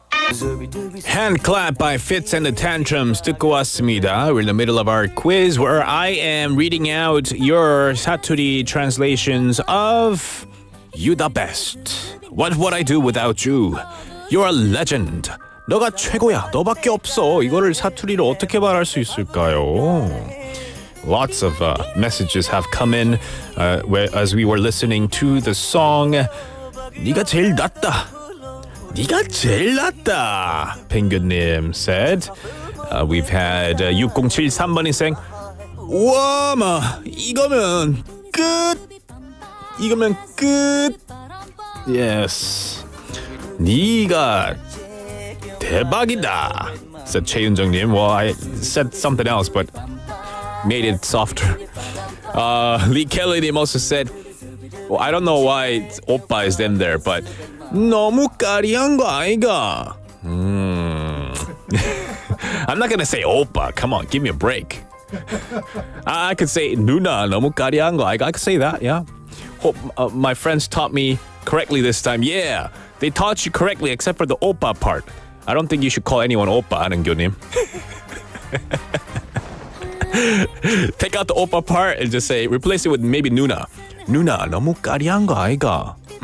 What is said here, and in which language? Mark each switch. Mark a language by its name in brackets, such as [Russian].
[English] Hand clap by Fitz and the Tantrums. [Korean] 듣고 왔습니다. [English] We're in the middle of our quiz where I am reading out your 사투리 translations of You the best. What would I do without you? You're a legend. [Korean] 너가 최고야. 너밖에 없어. 이거를 사투리로 어떻게 말할 수 있을까요? [English] Lots of messages have come in as we were listening to the song [Korean] 네가 제일 낫다. 네가 제일 낫다. 펭귄님 [English] said. We've had 6073번이 saying [Korean] 와, 마 이거면 끝. 이거면 끝. [English] Yes. [Korean] 네가 대박이다. [English] Said [Korean] 최윤정님. [English] Well, I said something else, but made it softer. Lee Kelly님 also said, well, I don't know why 오빠 is in there, but [Korean] 너무 까리한 거 아이가? [English] I'm not gonna say 오빠. Come on, give me a break. I could say [Korean] 누나 너무 까리한 거. [English] I could say that. Yeah. Hope my friends taught me correctly this time. Yeah, they taught you correctly except for the 오빠 part. I don't think you should call anyone 오빠, 안은교님. Take out the 오빠 part and just say replace it with maybe 누나. [Korean] 누나 너무 까리한 거 아이가?